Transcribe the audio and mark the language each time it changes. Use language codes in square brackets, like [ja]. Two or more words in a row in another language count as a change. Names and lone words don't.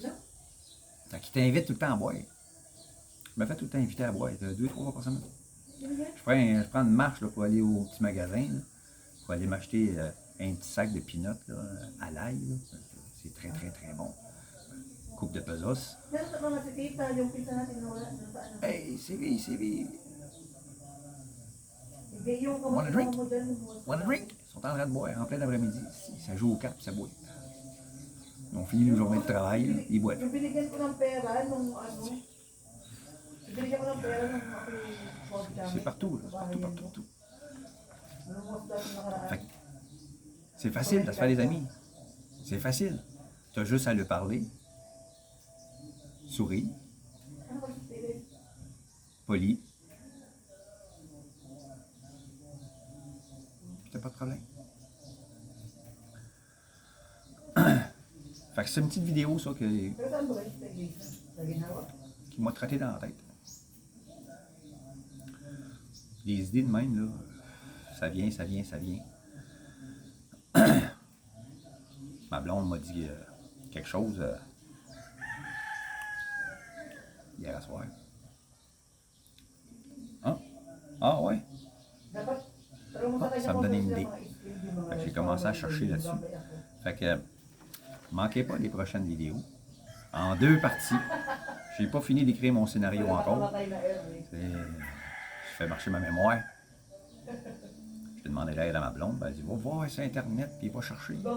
[fr] Fait qu'ils t'invitent tout le temps à boire. Je me fais tout le temps inviter à boire, 2-3 fois par semaine. Je prends une marche là, pour aller au petit magasin, là, pour aller m'acheter un petit sac de peanuts là, à l'ail. C'est très, très, très bon. Coupe de pesos. Hey, c'est vive. [en] Wanna drink? [fr] Ils sont en train de boire en plein après-midi. Ça joue au cap, ça boit. Ils ont fini une journée de travail, là, ils boivent. C'est partout, là. Partout. C'est facile de se faire des amis. C'est facile. Tu as juste à lui parler. Souris. Poli. Puis t'as pas de problème. Fait que c'est une petite vidéo, ça, qui [tl] Pero saan ba kayo sa ginhawa? [fr] m'a trotté dans la tête. Les idées de même, là, ça vient, ça vient, ça vient. Ma blonde m'a dit quelque chose hier soir. Ah, ah ouais? [tl] Dapat, pero mo [fr] Ah, [tl] sa [fr] ça me donne une [tl] sila [fr] idée. [tl] mga skill, di mga [fr] Fait que j'ai commencé à chercher là-dessus. Fait que manquez pas les prochaines vidéos. En 2 parties. J'ai pas fini d'écrire mon scénario encore. Je fais marcher ma mémoire. Je vais demander l'aide à ma blonde. Ben, elle dit, va voir sur Internet, puis va chercher.